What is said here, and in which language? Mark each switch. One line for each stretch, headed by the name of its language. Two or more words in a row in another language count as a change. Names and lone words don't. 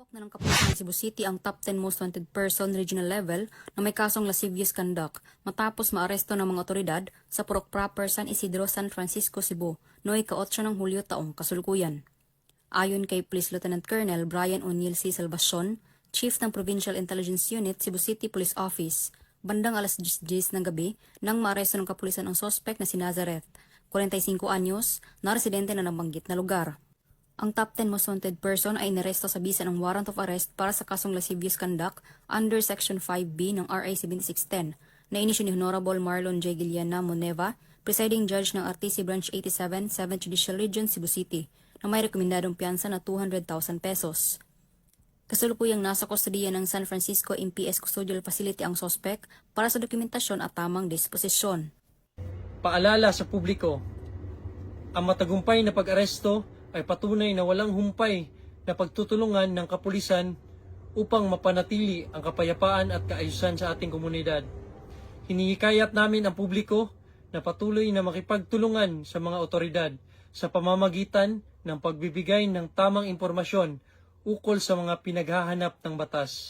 Filipino: Inaresto ng kapulisan ng Cebu City ang
English: top 10 most wanted person regional level
Filipino: na may kasong
English: lascivious conduct
Filipino: matapos maaresto ng mga otoridad sa Purok Proper San Isidro, San Francisco, Cebu noong ika-8 ng Hulyo taong kasulukuyan. Ayon kay Police Lieutenant Colonel Brian O'Neil C. Salvacion, Chief ng Provincial Intelligence Unit, Cebu City Police Office, bandang alas 10 ng gabi nang maaresto ng kapulisan ang sospek na si Nazareth, 45 anyos, na residente na nabanggit na lugar. Ang
English: top 10 most wanted person
Filipino: ay inaresto sa bisa ng
English: warrant of arrest
Filipino: para sa kasong
English: lascivious conduct under Section
Filipino: 5B ng RA 7610 na inisyu ni Honorable Marlon J. Guiliana Moneva, Presiding Judge ng RTC Branch 87, 7th Judicial Region, Cebu City, na may rekomendadong piyansa na 200,000 pesos. Kasalukuyang nasa kustodiya ng San Francisco MPS Custodial Facility ang sospek para sa dokumentasyon at tamang disposisyon. Paalala sa publiko, ang matagumpay na pag-aresto ay patunay na walang humpay na pagtutulungan ng kapulisan upang mapanatili ang kapayapaan at kaayusan sa ating komunidad. Hinihikayat namin ang publiko na patuloy na makipagtulungan sa mga otoridad sa pamamagitan ng pagbibigay ng tamang impormasyon ukol sa mga pinaghahanap ng batas.